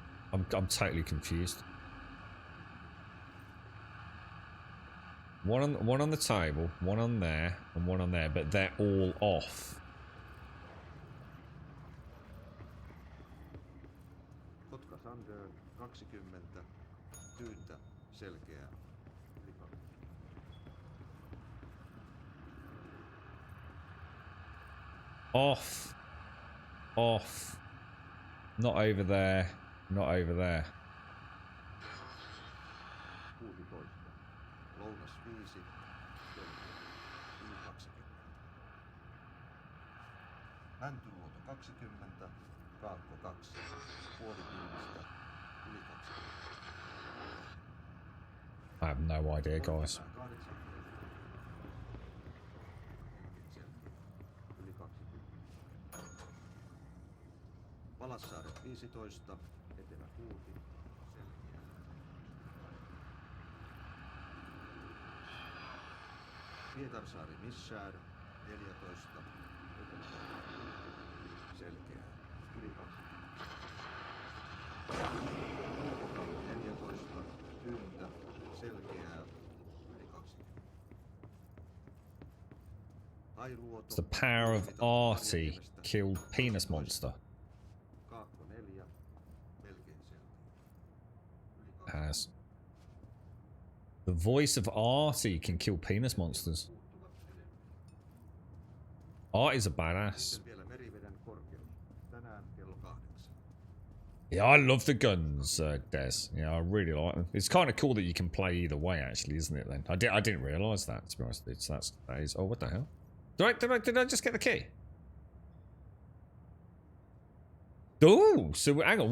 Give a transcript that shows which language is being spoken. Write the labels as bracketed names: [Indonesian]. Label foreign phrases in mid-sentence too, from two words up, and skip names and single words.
[English] I'm totally confused. One on the table, one on there, and one on there, but they're all off. [Finnish] Kotka Thunder 20, tyyntä, selkeää. [English] Off. Off. Not over there. Not over there. 16. [Finnish] Lounas 5, yli 20. Mäntyluoto 20, Kaakko 2, puolityynistä, yli 20. [English] I have no idea, guys. [Finnish] Yli 20. Palassaaret 15, Etelä 6, selkeää. Pietarsaari Missaar 14, Etelä 6, selkeää. Yli 20. 14, tyyntä, selkeää. Yli 20. Hailuoto. [English] It's the power of Artie killed Penis Monster. [Finnish] Kaakko 4, melkein selkeä. [English] Has. The voice of Artie can kill penis monsters. Artie's a badass. [Finnish] Sitten vielä Meriveden korkeus. Tänään kello 8. [English] Yeah, I love the guns, Des. Yeah, I really like them. It's kind of cool that you can play either way, actually, isn't it? Then I didn't realise that. To be honest, that is. Oh, what the hell? Did I just get the key? Oh, so hang on.